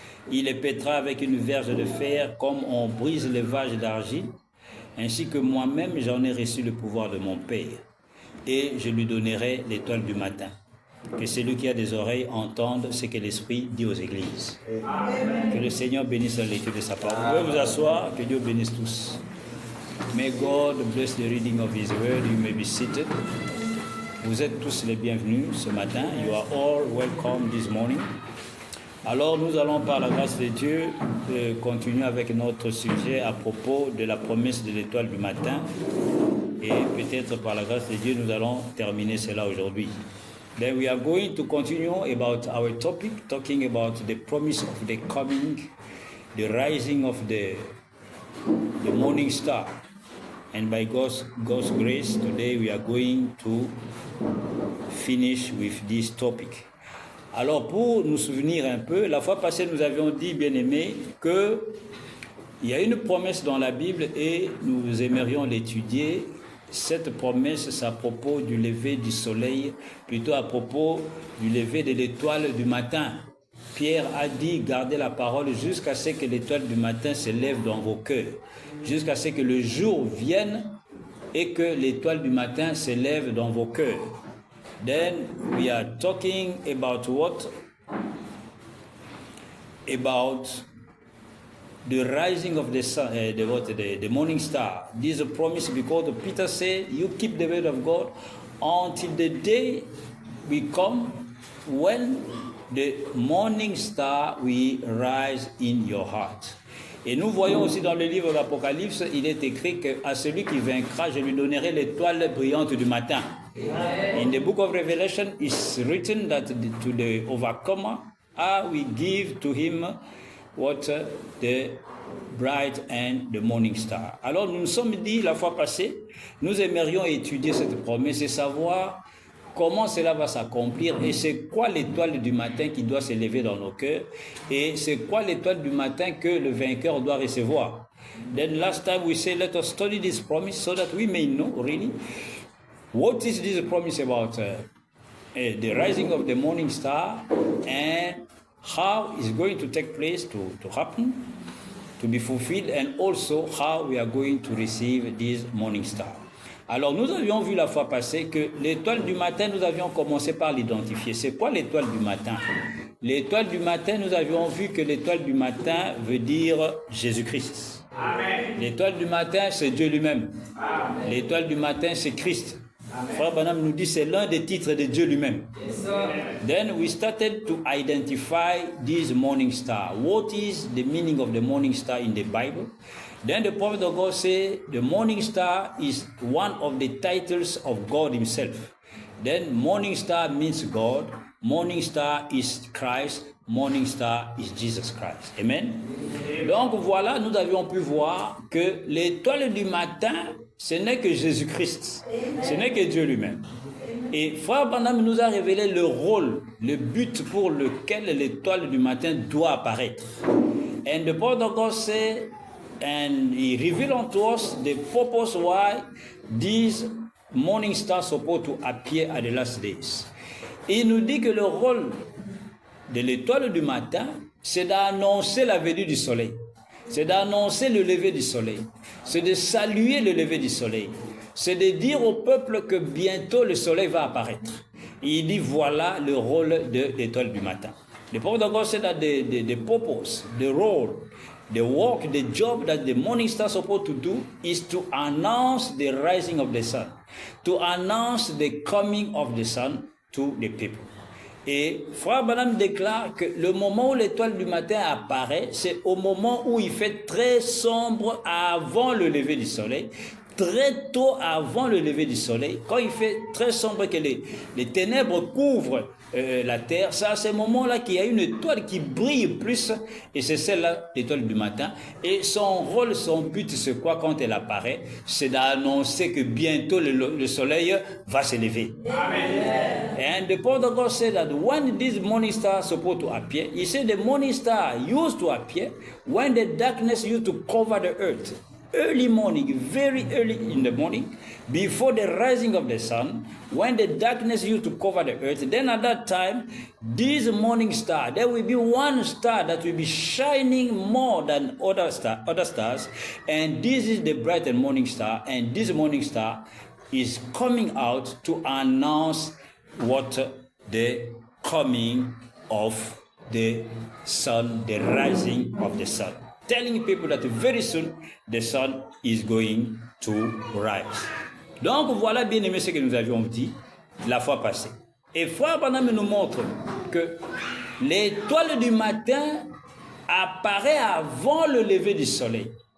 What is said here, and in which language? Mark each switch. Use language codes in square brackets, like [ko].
[fr] Il les pètera avec une verge de fer comme on brise les vases d'argile, ainsi que moi-même j'en ai reçu le pouvoir de mon Père. Et je lui donnerai l'étoile du matin. Que celui qui a des oreilles entende ce que l'Esprit dit aux églises. Amen. Que le Seigneur bénisse la lecture de sa parole. Vous pouvez vous asseoir, que Dieu bénisse tous. [en] May God bless the reading of His word. You may be seated. [fr] Vous êtes tous les bienvenus ce matin. [en] You are all welcome this morning. [fr] Alors nous allons par la grâce de Dieu continuer avec notre sujet à propos de la promesse de l'étoile du matin. Et peut-être par la grâce de Dieu, nous allons terminer cela aujourd'hui. [en] Then we are going to continue about our topic, talking about the promise of the coming, the rising of the morning star. And by God's grace, today we are going to finish with this topic. [fr] Alors, pour nous souvenir un peu, la fois passée, nous avions dit, bien aimé, que il y a une promesse dans la Bible et nous aimerions l'étudier. Cette promesse, c'est à propos du lever du soleil, plutôt à propos du lever de l'étoile du matin. Pierre a dit, gardez la parole jusqu'à ce que l'étoile du matin se lève dans vos cœurs, jusqu'à ce que le jour vienne et que l'étoile du matin se lève dans vos cœurs. [en] Then we are talking about what? About the rising of the sun, the morning star. This is a promise because Peter said, you keep the word of God until the day we come when the morning star will rise in your heart. [fr] Et nous voyons aussi dans le livre d'Apocalypse, il est écrit qu'à celui qui vaincra, je lui donnerai l'étoile brillante du matin. [en] In the book of Revelation, it's written that to the overcomer, I will give to him what the bright and the morning star. [fr] Alors nous nous sommes dit la fois passée, nous aimerions étudier cette promesse et savoir comment cela va s'accomplir et c'est quoi l'étoile du matin qui doit s'élever dans nos cœurs et c'est quoi l'étoile du matin que le vainqueur doit recevoir. [en] Then last time we said let us study this promise so that we may know really what is this promise about the rising of the morning star and how it's going to take place to happen, to be fulfilled, and also how we are going to receive this morning star. [fr] Alors nous avions vu la fois passée que l'étoile du matin, nous avions commencé par l'identifier. C'est quoi l'étoile du matin? L'étoile du matin, nous avions vu que l'étoile du matin veut dire Jésus-Christ. L'étoile du matin, c'est Dieu lui-même. L'étoile du matin, c'est Christ. Frère Branham nous dit c'est l'un des titres de Dieu lui-même. [en] Yes, then we started to identify this morning star. What is the meaning of the morning star in the Bible? Then the prophet of God said the morning star is one of the titles of God himself. Then morning star means God, morning star is Christ, morning star is Jesus Christ. Amen. [fr] Donc voilà, nous avions pu voir que l'étoile du matin, ce n'est que Jésus-Christ, ce n'est que Dieu lui-même. Et Frère Branham nous a révélé le rôle, le but pour lequel l'étoile du matin doit apparaître. [en] And the prophet of God said, and he revealed unto us the purpose why this morning star is supposed to appear at the last days. [fr] Et il nous dit que le rôle de l'étoile du matin, c'est d'annoncer la venue du soleil. C'est d'annoncer le lever du soleil. C'est de saluer le lever du soleil. C'est de dire au peuple que bientôt le soleil va apparaître. Et il dit voilà le rôle de l'étoile du matin. [en] The prophet of God said that the purpose, the role, the work, the job that the morning star is supposed to do is to announce the rising of the sun, to announce the coming of the sun to the people. [fr] Et Frère Branham déclare que le moment où l'étoile du matin apparaît, c'est au moment où il fait très sombre avant le lever du soleil, très tôt avant le lever du soleil, quand il fait très sombre que les ténèbres couvrent la terre, c'est à ce moment-là qu'il y a une étoile qui brille plus, et c'est celle-là, l'étoile du matin. Et son rôle, son but, c'est quoi quand elle apparaît? C'est d'annoncer que bientôt le soleil va se lever. Amen. [en] And the prophet of God said that when this morning star is supposed to appear, he said the morning star used to appear when the darkness used to cover the earth. Early morning, very early in the morning, before the rising of the sun, when the darkness used to cover the earth, then at that time, this morning star, there will be one star that will be shining more than other stars, and this is the bright and morning star, and this morning star is coming out to announce what the coming of the sun, the rising of the sun. Telling people that very soon the sun is going to rise. [fr] Donc voilà bien aimé ce que nous avions dit la fois passée. Et Frère Branham nous montre que l'étoile du matin apparaît avant le lever du soleil.